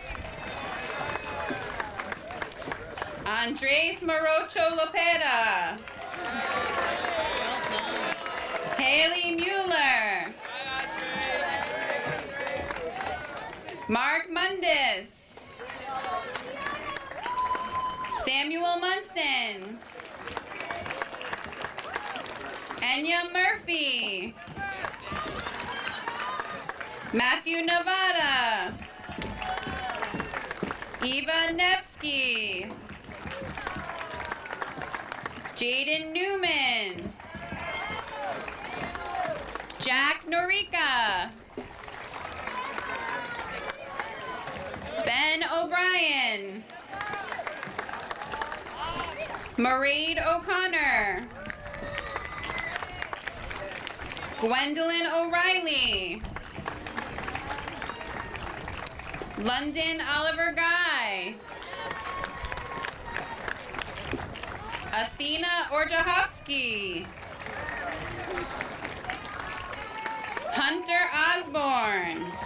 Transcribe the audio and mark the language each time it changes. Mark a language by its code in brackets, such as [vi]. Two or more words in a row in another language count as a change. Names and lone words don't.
[en] Andres Morocho Lopera. Haley Mueller. Mark Mundis. Samuel Munson. Enya Murphy. Matthew Nevada. Eva Nevsky. Jaden Newman. Jack Norica. Ben O'Brien. Mairead O'Connor. Gwendolyn O'Reilly. London Oliver Guy. Athena Orjahovsky. Hunter Osborne.